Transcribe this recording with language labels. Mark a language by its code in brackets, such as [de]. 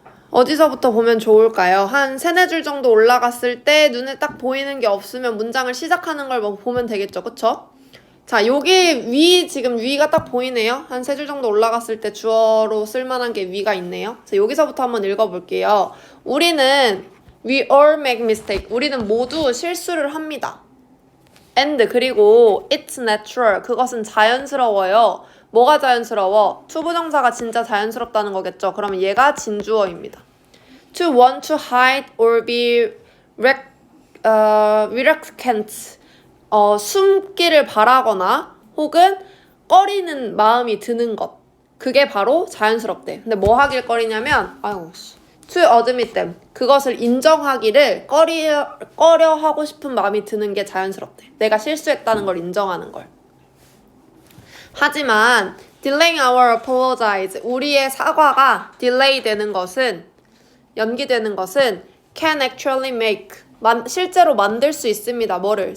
[ko] 어디서부터 보면 좋을까요? 한 3-4줄 정도 올라갔을 때 눈에 딱 보이는 게 없으면 문장을 시작하는 걸 보면 되겠죠. 그쵸? 자, 여기 지금 위가 딱 보이네요. 한 3줄 정도 올라갔을 때 주어로 쓸만한 게 위가 있네요. 자, 여기서부터 한번 읽어볼게요. 우리는 [en] we all make mistake. [ko] 우리는 모두 실수를 합니다. [en] and [ko] 그리고 [en] it's natural. [ko] 그것은 자연스러워요. 뭐가 자연스러워? 투부정사가 진짜 자연스럽다는 거겠죠. 그러면 얘가 진주어입니다. [en] To want to hide or be reluctant. [ko] 숨기를 바라거나 혹은 꺼리는 마음이 드는 것. 그게 바로 자연스럽대. 근데 뭐 하길 꺼리냐면 [en] to admit them. [ko] 그것을 인정하기를 꺼려 하고 싶은 마음이 드는 게 자연스럽대. 내가 실수했다는 걸 인정하는 걸. 하지만 [en] delaying our apologize, [ko] 우리의 사과가 delay 되는 것은, 연기되는 것은 [en] can actually make, [ko] 실제로 만들 수 있습니다. 뭐를?